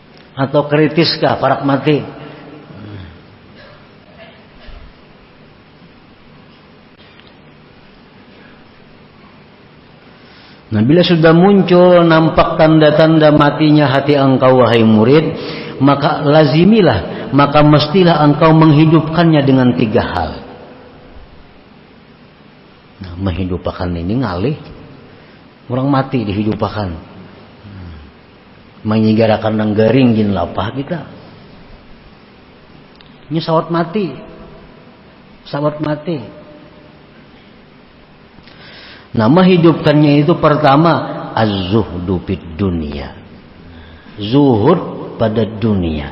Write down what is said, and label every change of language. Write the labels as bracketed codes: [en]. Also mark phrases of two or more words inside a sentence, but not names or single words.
[id] Atau kritis kah parak mati? Nah, bila sudah muncul nampak tanda-tanda matinya hati engkau wahai murid, maka lazimilah, maka mestilah engkau menghidupkannya dengan 3 hal. Nah, menghidupkan ini ngalih. Orang mati dihidupkan. [bjn] Menyigarakan nang garing jin lapah kita. Ini sawat mati. Sawat mati. [id] Nah, menghidupkannya itu pertama [ar] الزهد في الدنيا. [id] Zuhud pada dunia.